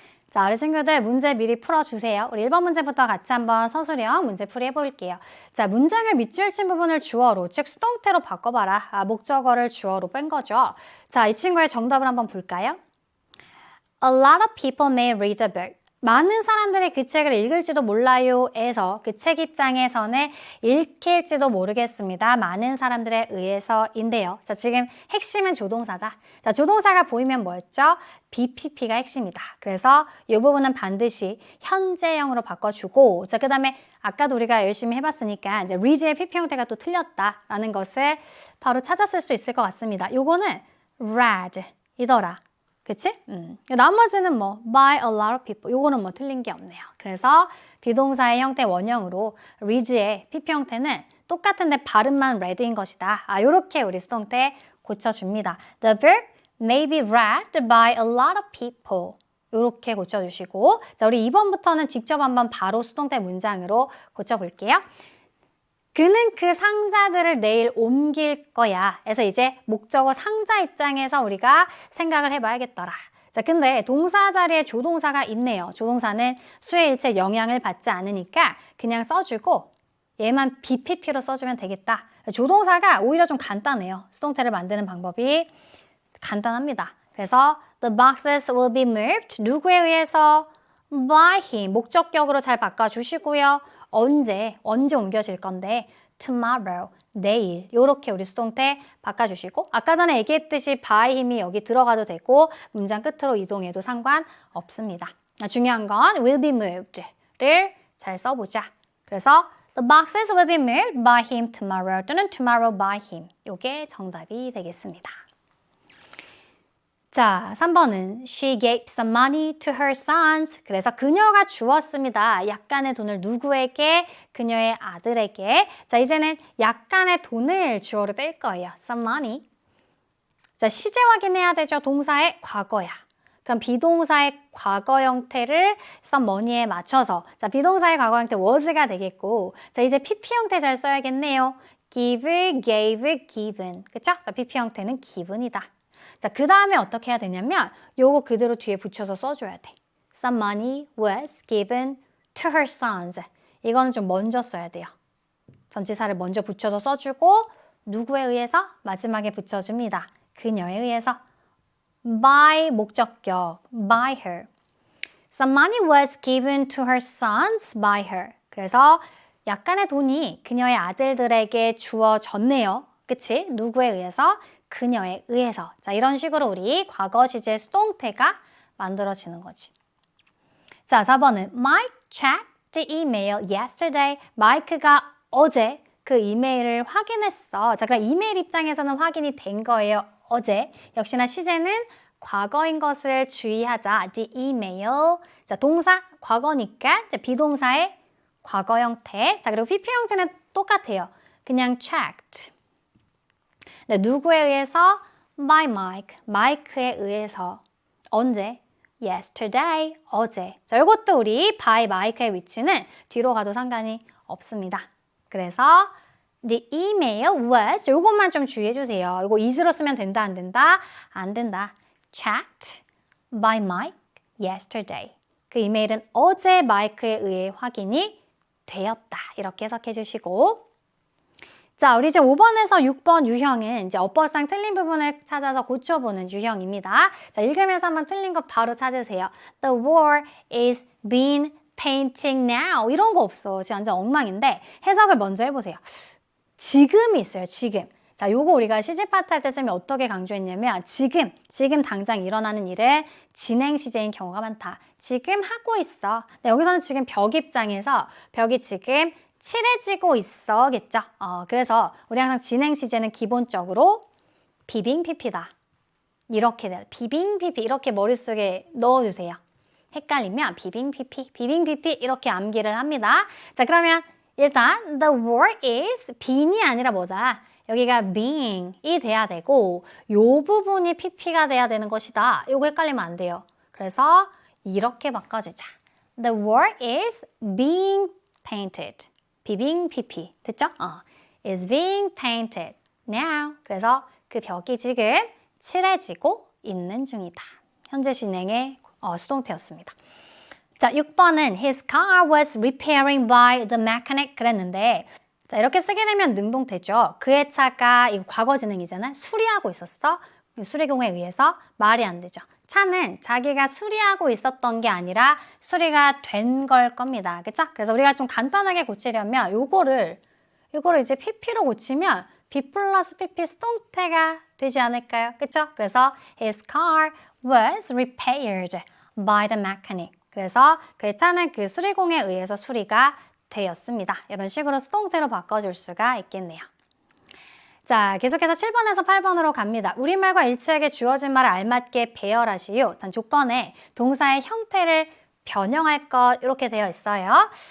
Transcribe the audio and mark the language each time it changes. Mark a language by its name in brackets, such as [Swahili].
[Korean] 자, 우리 친구들 문제 미리 풀어주세요. 우리 1번 문제부터 같이 한번 서술형 문제풀이 해볼게요. 자, 문장을 밑줄 친 부분을 주어로, 즉 수동태로 바꿔봐라. 목적어를 주어로 뺀 거죠. 자, 이 친구의 정답을 한번 볼까요? [English] A lot of people may read a book. [Korean] 많은 사람들이 그 책을 읽을지도 몰라요 에서 그 책 입장에서는 읽힐지도 모르겠습니다. 많은 사람들에 의해서인데요. 자, 지금 핵심은 조동사다. 자, 조동사가 보이면 뭐였죠? BPP가 핵심이다. 그래서 이 부분은 반드시 현재형으로 바꿔주고, 자, 그 다음에 아까도 우리가 열심히 해봤으니까 이제 read의 PP 형태가 또 틀렸다라는 것을 바로 찾았을 수 있을 것 같습니다. 요거는 read 이더라. 그치? 나머지는 뭐 [English] by a lot of people [Korean] 요거는 뭐 틀린 게 없네요. 그래서 비동사의 형태 원형으로 read의 PP 형태는 똑같은데 발음만 read인 것이다. 요렇게 우리 수동태 고쳐줍니다. [English] The book may be read by a lot of people. [Korean] 요렇게 고쳐주시고, 자, 우리 2번부터는 직접 한번 바로 수동태 문장으로 고쳐볼게요. 그는 그 상자들을 내일 옮길 거야. 그래서 이제 목적어 상자 입장에서 우리가 생각을 해봐야겠더라. 자, 근데 동사 자리에 조동사가 있네요. 조동사는 수의 일체 영향을 받지 않으니까 그냥 써주고 얘만 BPP로 써주면 되겠다. 조동사가 오히려 좀 간단해요. 수동태를 만드는 방법이 간단합니다. 그래서 [English] the boxes will be moved. [Korean] 누구에 의해서? [English] by him. [Korean] 목적격으로 잘 바꿔주시고요. 언제 옮겨질 건데 tomorrow, 내일 이렇게 우리 수동태 바꿔주시고, 아까 전에 얘기했듯이 [English] by him [Korean] 이 여기 들어가도 되고 문장 끝으로 이동해도 상관없습니다. 중요한 건 will be moved를 잘 써보자. 그래서 [English] the boxes will be moved by him tomorrow [Korean] 또는 [English] tomorrow by him. [Korean] 이게 정답이 되겠습니다. 자, 3번은 [English] She gave some money to her sons. [Korean] 그래서 그녀가 주었습니다. 약간의 돈을 누구에게? 그녀의 아들에게. 자, 이제는 약간의 돈을 주어로 뺄 거예요. [English] Some money. [Korean] 자, 시제 확인해야 되죠. 동사의 과거야. 그럼 비동사의 과거 형태를 [English] some money [Korean] 에 맞춰서, 자, 비동사의 과거 형태 was가 되겠고, 자, 이제 PP 형태 잘 써야겠네요. [English] give, gave, given. [Korean] 그쵸? 자, PP 형태는 given이다. 자, 그 다음에 어떻게 해야 되냐면 요거 그대로 뒤에 붙여서 써줘야 돼. [English] Some money was given to her sons. [Korean] 이거는 좀 먼저 써야 돼요. 전치사를 먼저 붙여서 써주고 누구에 의해서? 마지막에 붙여줍니다. 그녀에 의해서. [English] by [Korean] 목적격, [English] by her. Some money was given to her sons by her. [Korean] 그래서 약간의 돈이 그녀의 아들들에게 주어졌네요. 그치? 누구에 의해서? 그녀에 의해서. 자, 이런 식으로 우리 과거 시제 수동태가 만들어지는 거지. 자, 4번은 [English] Mike checked the email yesterday. [Korean] 마이크가 어제 그 이메일을 확인했어. 자, 그럼 이메일 입장에서는 확인이 된 거예요. 어제. 역시나 시제는 과거인 것을 주의하자. [English] The email. [Korean] 자, 동사 과거니까 자, 비동사의 과거 형태. 자, 그리고 PP 형태는 똑같아요. 그냥 checked. 네, 누구에 의해서? [English] By Mike. [Korean] 마이크에 의해서. 언제? Yesterday. 어제. 자, 이것도 우리 [English] by Mike [Korean] 의 위치는 뒤로 가도 상관이 없습니다. 그래서 [English] the email was [Korean] 이것만 좀 주의해 주세요. 이거 is로 쓰면 된다 안 된다? 안 된다. [English] checked by Mike yesterday. [Korean] 그 이메일은 어제 마이크에 의해 확인이 되었다. 이렇게 해석해 주시고 자, 우리 이제 5번에서 6번 유형은 이제 어법상 틀린 부분을 찾아서 고쳐보는 유형입니다. 자, 읽으면서 한번 틀린 거 바로 찾으세요. [English] The war is being painting now. [Korean] 이런 거 없어. 지금 완전 엉망인데 해석을 먼저 해보세요. 지금이 있어요. 지금. 자, 요거 우리가 시제 파트 할 때 쓰면 어떻게 강조했냐면 지금 당장 일어나는 일은 진행 시제인 경우가 많다. 지금 하고 있어. 네, 여기서는 지금 벽 입장에서 벽이 지금 칠해지고 있어겠죠. 그래서 우리 항상 진행 시제는 기본적으로 비빙 PP다. 이렇게 돼요. 비빙 PP 이렇게 머릿속에 넣어주세요. 헷갈리면 비빙 PP 이렇게 암기를 합니다. 자, 그러면 일단 [English] the war is being [Korean] 이 아니라 뭐다? 여기가 being이 돼야 되고 요 부분이 PP가 돼야 되는 것이다. 요거 헷갈리면 안 돼요. 그래서 이렇게 바꿔주자. [English] The war is being painted. [Korean] 비빙 PP 됐죠? [English] is being painted now. [Korean] 그래서 그 벽이 지금 칠해지고 있는 중이다. 현재 진행의 수동태였습니다. 자, 6번은 [English] His car was repairing by the mechanic [Korean] 그랬는데 자, 이렇게 쓰게 되면 능동태죠. 그의 차가 이거 과거 진행이잖아. 수리하고 있었어. 수리공에 의해서 말이 안 되죠. 차는 자기가 수리하고 있었던 게 아니라 수리가 된 걸 겁니다. 그쵸? 그래서 우리가 좀 간단하게 고치려면 요거를 이제 PP로 고치면 B 플러스 PP 수동태가 되지 않을까요? 그쵸? 그래서 [English] His car was repaired by the mechanic. [Korean] 그래서 그 차는 그 수리공에 의해서 수리가 되었습니다. 이런 식으로 수동태로 바꿔줄 수가 있겠네요. 자, 계속해서 7번에서 8번으로 갑니다. 우리말과 일치하게 주어진 말을 알맞게 배열하시오. 단 조건에 동사의 형태를 변형할 것 이렇게 되어 있어요.